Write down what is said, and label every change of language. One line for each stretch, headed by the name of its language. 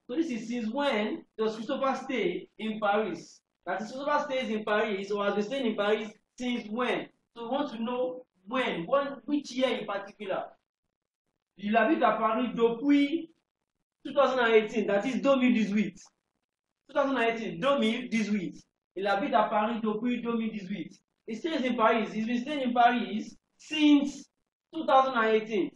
English: So this is since when does Christopher stay in Paris? That is, Christopher stays in Paris or has been staying in Paris since when? So we want to know when, which year in particular.
French: Il habite à Paris depuis 2018,
English: that is 2018.
French: 2018, 2018. Il habite à Paris depuis 2018.
English: He stays in Paris. He's been staying in Paris since 2018.